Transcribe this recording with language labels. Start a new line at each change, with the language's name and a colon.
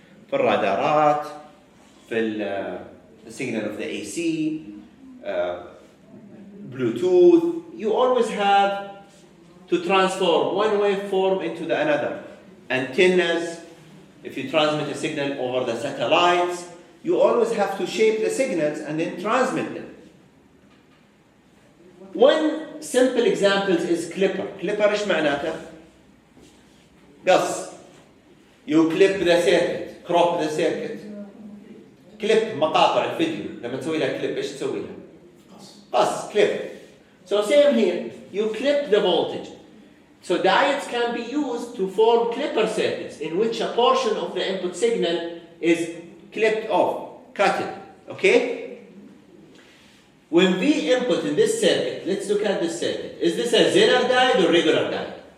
Arabic: في الرادارات, في
English: the signal of the AC, Bluetooth. You always have to transform one waveform into the another. Antennas, if you transmit a signal over the satellites, you always have to shape the signals and then transmit them. One simple example is clipper.
Arabic: Clipper ايش معناته؟ قص.
English: You clip the circuit, crop the circuit.
Arabic: clip مقاطع الفيديو. لما تسوي لها clip ايش تسوي لها؟ قص.
English: clip. So same here, you clip the voltage. So diodes can be used to form clipper circuits in which a portion of the input signal is clipped off, cut it, okay? When we input in this circuit, let's look at this circuit. Is this a Zener diode or regular diode?